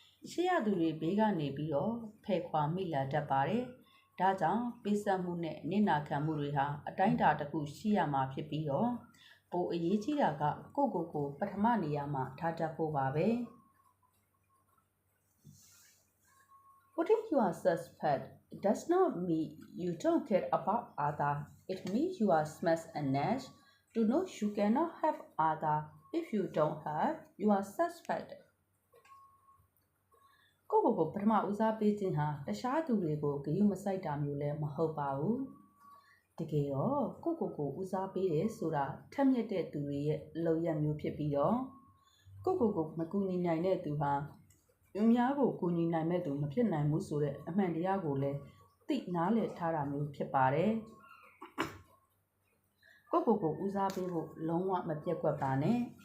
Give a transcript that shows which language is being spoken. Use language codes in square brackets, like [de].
[my] ရှေ့ရသူတွေဘေးကနေပြီးတော့ဖယ်ခွာမိလာတတ်ပါတယ်။ဒါကြောင့်ပေးဆက်မှုနဲ့နစ်နာခံမှုတွေဟာအတိုင်းအတာတစ်ခုရှိရမှာဖြစ်ပြီးတော့ပိုအရေးကြီးတာကကိုပထမနေရာမှာထားတတ်ဖို့ပါပဲ။ [en] Putting yourself first does not mean you don't care about others. It means you are smart enough to know you cannot help others if you don't have yourself first. [my] ကိုပထမဦးစားပေးခြင်းဟာတခြားသူတွေကိုဂရုမစိုက်တာမျိုးလည်းမဟုတ်ပါဘူးတကယ်တော့ကိုဦးစားပေးတယ်ဆိုတာထက်မြက်တဲ့သူတွေရဲ့အလုပ်ရမျိုးဖြစ်ပြီးတော့ကိုမကူညီနိုင်တဲ့သူဟာအများကိုကူညီနိုင်မဲ့သူမဖြစ်နိုင်ဘူးဆိုတဲ့အမှန်တရားကိုလည်းသိနားလည်ထားတာမျိုးဖြစ်ပါတယ်ကိုဦးစားပေးဖို့လုံးဝမပြတ်ကွက်ပါနဲ့